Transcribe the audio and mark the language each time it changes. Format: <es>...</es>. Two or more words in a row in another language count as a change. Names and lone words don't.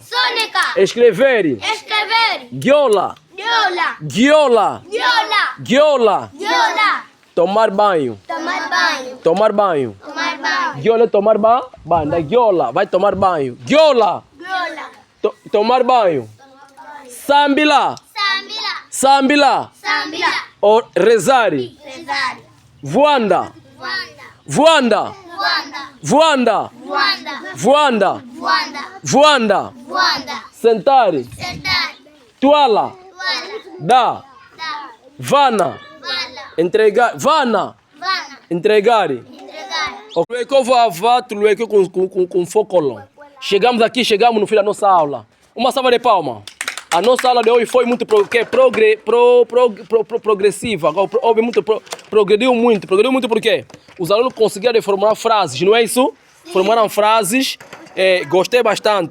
<pt>Escrever. Giola. Giola. Tomar banho. Tomar banho. Giola é tomar banho.</pt> <kmb>Da giola.</kmb> <pt>Vai tomar banho. Giola. Tomar banho. Sambila. Sambila. Rezar.</pt> <kmb>Voanda. Voanda. Voanda. Voanda. Voanda. Sentar. Toala. Da. Vana. Entregar. Vana. Entregar. Lueco vava, tu lueco com focolão.</kmb> <pt>Chegamos aqui, chegamos no fim da nossa aula. Uma salva de palmas. A nossa aula de hoje foi muito progressiva. Progrediu muito. Progrediu muito por quê? Os alunos conseguiram formar frases, não é isso? Formaram frases. Gostei bastante.</pt>